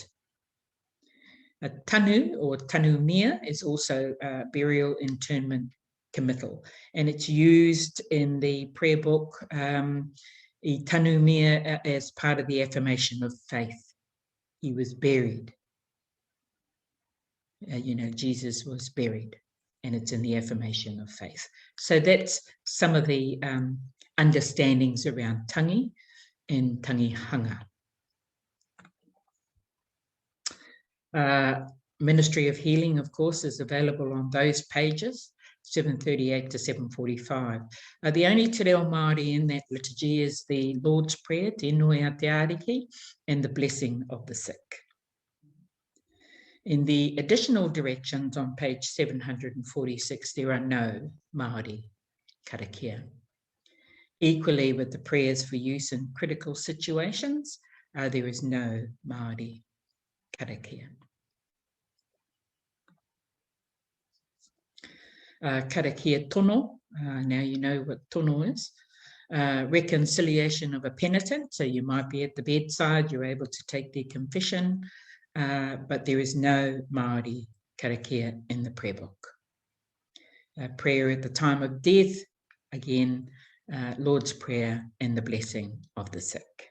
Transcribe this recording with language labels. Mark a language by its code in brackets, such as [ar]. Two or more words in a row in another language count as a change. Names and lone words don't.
[en] A tanu or tanumia is also burial, internment, committal, and it's used in the prayer book, [mi] I tanumia, [en] as part of the affirmation of faith. He was buried. Jesus was buried. and it's in the affirmation of faith. So that's some of the understandings around tangi and [mi] tangi hanga. [en] Ministry of Healing, of course, is available on those pages, 738 to 745. The only [mi] te reo Māori [en] in that liturgy is the Lord's Prayer, [mi] Te Nui a Te Ariki, [en] and the blessing of the sick. In the additional directions on page 746, there are no [mi] Māori karakia. [en] Equally with the prayers for use in critical situations, there is no [mi] Māori karakia. Karakia tono, [en] now you know what tono is. Reconciliation of a penitent, so you might be at the bedside, you're able to take their confession, but there is no [mi] Māori karakia [en] in the prayer book. Prayer at the time of death, again, Lord's Prayer and the blessing of the sick.